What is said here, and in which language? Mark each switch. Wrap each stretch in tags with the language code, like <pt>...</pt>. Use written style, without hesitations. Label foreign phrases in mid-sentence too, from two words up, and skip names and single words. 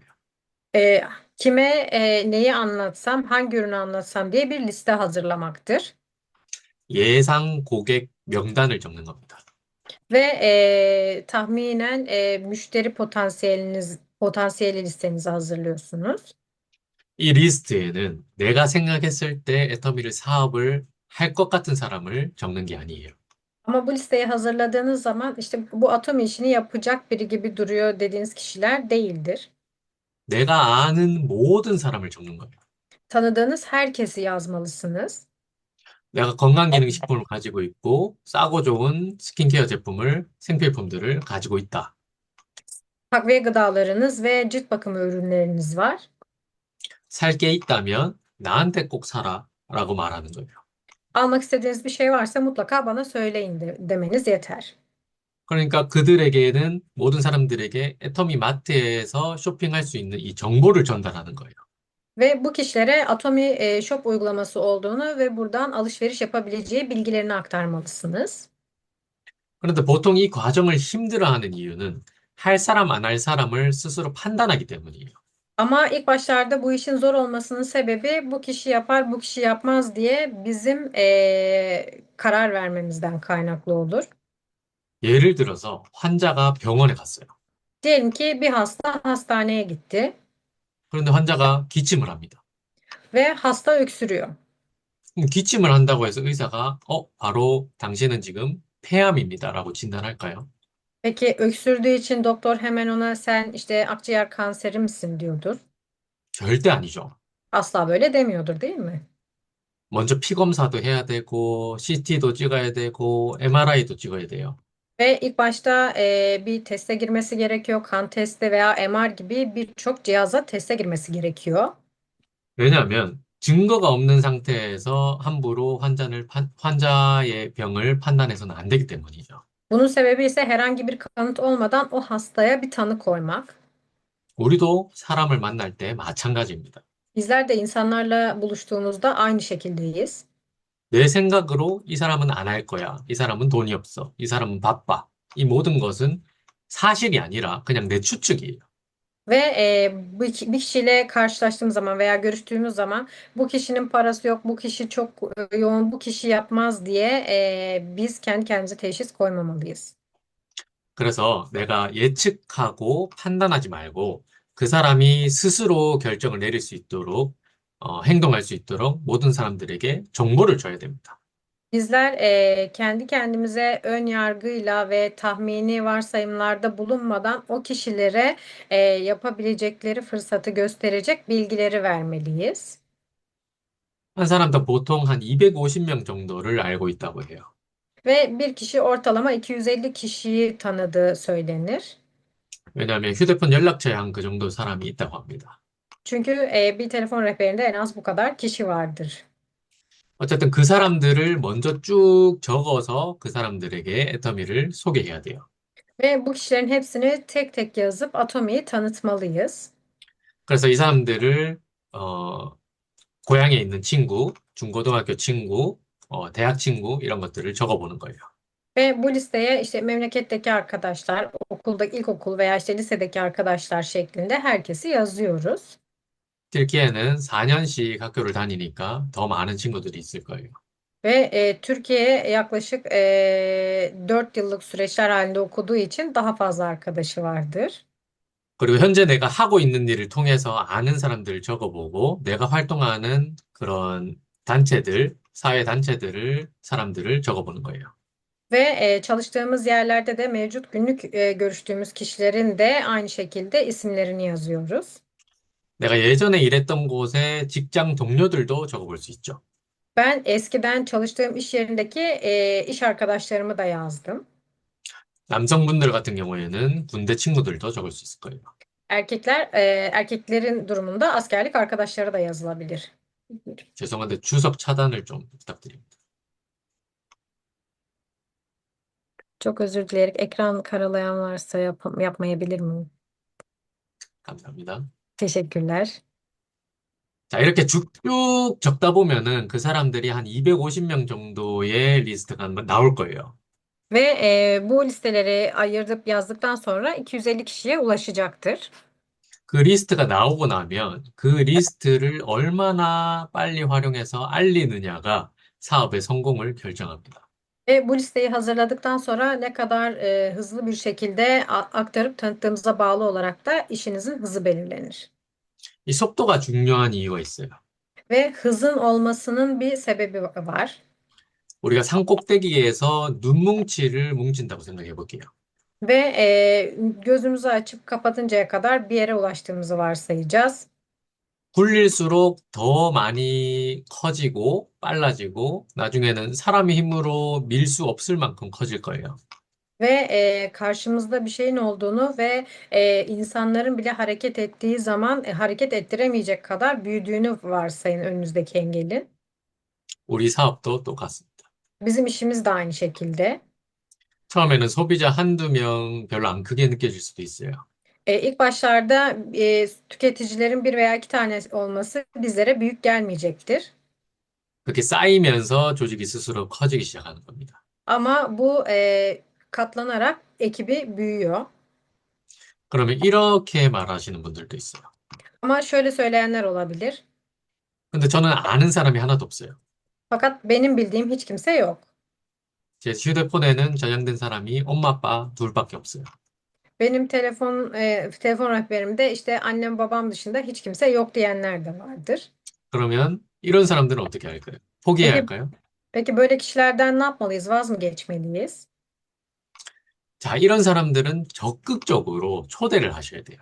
<tr>E, Kime neyi anlatsam, hangi ürünü anlatsam diye bir liste hazırlamaktır.</tr> <ko>예상 고객 명단을 적는 겁니다.</ko> <tr>Ve tahminen müşteri potansiyeli listenizi hazırlıyorsunuz.</tr> <ko>이 리스트에는 내가 생각했을 때 애터미를 사업을 할 것 같은 사람을 적는 게 아니에요.</ko> <tr>Ama bu listeyi hazırladığınız zaman işte bu atom işini yapacak biri gibi duruyor dediğiniz kişiler değildir.</tr> <ko>내가 아는 모든 사람을 적는 거예요.</ko> <tr>Tanıdığınız herkesi yazmalısınız.</tr> <ko>내가 건강기능식품을 가지고 있고 싸고 좋은 스킨케어 제품을, 생필품들을 가지고 있다.</ko> <tr>Takviye gıdalarınız ve cilt bakımı ürünleriniz var.</tr> <ko>살 게 있다면 나한테 꼭 사라 라고 말하는 거예요.</ko> <tr>Almak istediğiniz bir şey varsa mutlaka bana söyleyin demeniz yeter.</tr> <ko>그러니까 그들에게는 모든 사람들에게 애터미 마트에서 쇼핑할 수 있는 이 정보를 전달하는 거예요.</ko> <tr>Ve bu kişilere Atomi Shop uygulaması olduğunu ve buradan alışveriş yapabileceği bilgilerini aktarmalısınız.</tr> <ko>그런데 보통 이 과정을 힘들어하는 이유는 할 사람 안 할 사람을 스스로 판단하기 때문이에요.</ko> <tr>Ama ilk başlarda bu işin zor olmasının sebebi bu kişi yapar, bu kişi yapmaz diye bizim karar vermemizden kaynaklı olur.</tr> <ko>예를 들어서 환자가 병원에 갔어요.</ko> <tr>Diyelim ki bir hasta hastaneye gitti</tr> <ko>그런데 환자가 기침을 합니다.</ko> <tr>ve hasta öksürüyor.</tr> <ko>그럼 기침을 한다고 해서 의사가 바로 당신은 지금 폐암입니다라고 진단할까요?</ko> <tr>Peki öksürdüğü için doktor hemen ona sen işte akciğer kanseri misin diyordur.</tr> <ko>절대 아니죠.</ko> <tr>Asla böyle demiyordur, değil mi?</tr> <ko>먼저 피 검사도 해야 되고 CT도 찍어야 되고 MRI도 찍어야 돼요.</ko> <tr>Ve ilk başta bir teste girmesi gerekiyor. Kan testi veya MR gibi birçok cihaza teste girmesi gerekiyor.</tr> <ko>왜냐하면 증거가 없는 상태에서 함부로 환자의 병을 판단해서는 안 되기 때문이죠.</ko> <tr>Bunun sebebi ise herhangi bir kanıt olmadan o hastaya bir tanı koymak.</tr> <ko>우리도 사람을 만날 때 마찬가지입니다.</ko> <tr>Bizler de insanlarla buluştuğumuzda aynı şekildeyiz.</tr> <ko>내 생각으로 이 사람은 안 할 거야. 이 사람은 돈이 없어. 이 사람은 바빠. 이 모든 것은 사실이 아니라 그냥 내 추측이에요.</ko> <tr>Ve bir kişiyle karşılaştığımız zaman veya görüştüğümüz zaman bu kişinin parası yok, bu kişi çok yoğun, bu kişi yapmaz diye biz kendi kendimize teşhis koymamalıyız.</tr> <ko>그래서 내가 예측하고 판단하지 말고 그 사람이 스스로 결정을 내릴 수 있도록, 행동할 수 있도록 모든 사람들에게 정보를 줘야 됩니다.</ko> <tr>Bizler kendi kendimize ön yargıyla ve tahmini varsayımlarda bulunmadan o kişilere yapabilecekleri fırsatı gösterecek bilgileri vermeliyiz.</tr> <ko>한 사람당 보통 한 250명 정도를 알고 있다고 해요.</ko> <tr>Ve bir kişi ortalama 250 kişiyi tanıdığı söylenir.</tr> <ko>왜냐하면 휴대폰 연락처에 한 그 정도 사람이 있다고 합니다.</ko> <tr>Çünkü bir telefon rehberinde en az bu kadar kişi vardır.</tr> <ko>어쨌든 그 사람들을 먼저 쭉 적어서 그 사람들에게 애터미를 소개해야 돼요.</ko> <tr>Ve bu kişilerin hepsini tek tek yazıp Atomi'yi tanıtmalıyız.</tr> <ko>그래서 이 사람들을 고향에 있는 친구, 중고등학교 친구, 대학 친구 이런 것들을 적어보는 거예요.</ko> <tr>Ve bu listeye işte memleketteki arkadaşlar, okulda ilkokul veya işte lisedeki arkadaşlar şeklinde herkesi yazıyoruz.</tr> <ko>튀르키예는 4년씩 학교를 다니니까 더 많은 친구들이 있을 거예요.</ko> <tr>Ve Türkiye'ye yaklaşık 4 yıllık süreçler halinde okuduğu için daha fazla arkadaşı vardır.</tr> <ko>그리고 현재 내가 하고 있는 일을 통해서 아는 사람들을 적어보고 내가 활동하는 그런 단체들, 사회 단체들을, 사람들을 적어보는 거예요.</ko> <tr>Ve çalıştığımız yerlerde de mevcut günlük görüştüğümüz kişilerin de aynı şekilde isimlerini yazıyoruz.</tr> <ko>내가 예전에 일했던 곳의 직장 동료들도 적어볼 수 있죠.</ko> <tr>Ben eskiden çalıştığım iş yerindeki iş arkadaşlarımı da yazdım.</tr> <ko>남성분들 같은 경우에는 군대 친구들도 적을 수 있을 거예요.</ko> <tr>Erkeklerin durumunda askerlik arkadaşları da yazılabilir.</tr> <ko>죄송한데 주석 차단을 좀 부탁드립니다.</ko> <tr>Çok özür dileyerek ekran karalayan varsa yapmayabilir miyim?</tr> <ko>감사합니다.</ko> <tr>Teşekkürler.</tr> <ko>자, 이렇게 쭉쭉 적다 보면은 그 사람들이 한 250명 정도의 리스트가 나올 거예요.</ko> <tr>Ve bu listeleri ayırıp yazdıktan sonra 250 kişiye ulaşacaktır.</tr> <ko>그 리스트가 나오고 나면 그 리스트를 얼마나 빨리 활용해서 알리느냐가 사업의 성공을 결정합니다.</ko> <tr>Ve bu listeyi hazırladıktan sonra ne kadar hızlı bir şekilde aktarıp tanıttığımıza bağlı olarak da işinizin hızı belirlenir.</tr> <ko>이 속도가 중요한 이유가 있어요.</ko> <tr>Ve hızın olmasının bir sebebi var.</tr> <ko>우리가 산 꼭대기에서 눈뭉치를 뭉친다고 생각해 볼게요.</ko> <tr>Ve gözümüzü açıp kapatıncaya kadar bir yere ulaştığımızı varsayacağız.</tr> <ko>굴릴수록 더 많이 커지고 빨라지고 나중에는 사람의 힘으로 밀 수 없을 만큼 커질 거예요.</ko> <tr>Ve karşımızda bir şeyin olduğunu ve insanların bile hareket ettiği zaman hareket ettiremeyecek kadar büyüdüğünü varsayın önünüzdeki engelin.</tr> <ko>우리 사업도 똑같습니다.</ko> <tr>Bizim işimiz de aynı şekilde.</tr> <ko>처음에는 소비자 한두 명 별로 안 크게 느껴질 수도 있어요.</ko> <tr>İlk başlarda tüketicilerin bir veya iki tane olması bizlere büyük gelmeyecektir.</tr> <ko>그렇게 쌓이면서 조직이 스스로 커지기 시작하는 겁니다.</ko> <tr>Ama bu katlanarak ekibi büyüyor.</tr> <ko>그러면 이렇게 말하시는 분들도 있어요.</ko> <tr>Ama şöyle söyleyenler olabilir.</tr> <ko>근데 저는 아는 사람이 하나도 없어요.</ko> <tr>Fakat benim bildiğim hiç kimse yok.</tr> <ko>제 휴대폰에는 저장된 사람이 엄마, 아빠 둘밖에 없어요.</ko> <tr>Benim telefon rehberimde işte annem babam dışında hiç kimse yok diyenler de vardır.</tr> <ko>그러면 이런 사람들은 어떻게 할까요? 포기해야</ko> <tr>Peki</tr> <ko>할까요?</ko> <tr>peki böyle kişilerden ne yapmalıyız? Vaz mı geçmeliyiz?</tr> <ko>자, 이런 사람들은 적극적으로 초대를 하셔야 돼요.</ko>